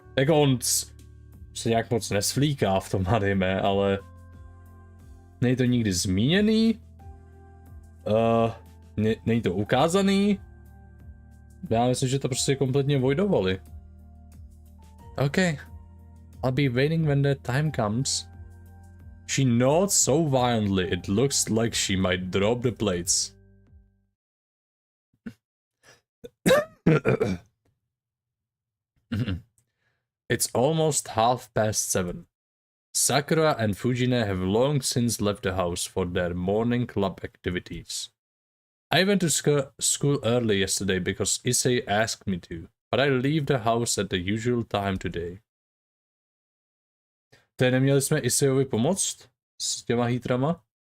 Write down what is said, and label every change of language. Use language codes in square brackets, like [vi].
[cs] Jako on se nějak moc nesvlíká v tom anime, ale není to nikdy zmíněný. Není to ukázaný. Já myslím, že to prostě kompletně avoidovali. [en] Okay. I'll be waiting when the time comes. She nods so violently it looks like she might drop the plates. It's almost 7:30. Sakura and Fujine have long since left the house for their morning club activities. I went to school early yesterday because Issei asked me to, but I leave the house at the usual time today. [cs] Teď neměli jsme Isseiovi pomoct s těma hýtrama?